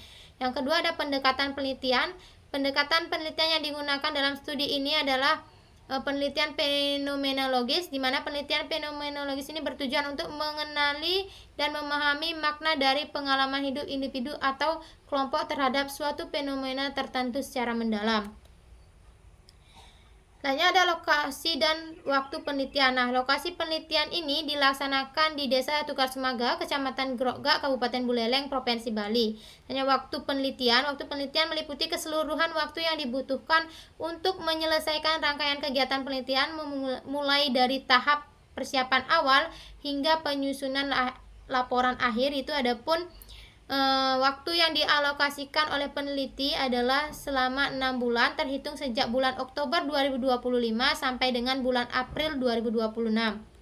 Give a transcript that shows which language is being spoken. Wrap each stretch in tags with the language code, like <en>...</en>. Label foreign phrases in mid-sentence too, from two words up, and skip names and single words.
<id>Yang kedua ada pendekatan penelitian. Pendekatan penelitian yang digunakan dalam studi ini adalah penelitian fenomenologis, di mana penelitian fenomenologis ini bertujuan untuk mengenali dan memahami makna dari pengalaman hidup individu atau kelompok terhadap suatu fenomena tertentu secara mendalam. Selanjutnya ada lokasi dan waktu penelitian. Nah, lokasi penelitian ini dilaksanakan di Desa Tukar Semaga, Kecamatan Grogak, Kabupaten Buleleng, Provinsi Bali. Hanya waktu penelitian meliputi keseluruhan waktu yang dibutuhkan untuk menyelesaikan rangkaian kegiatan penelitian, mulai dari tahap persiapan awal hingga penyusunan laporan akhir. Itu adapun waktu yang dialokasikan oleh peneliti adalah selama 6 bulan terhitung sejak bulan Oktober 2025 sampai dengan bulan April 2026.</id>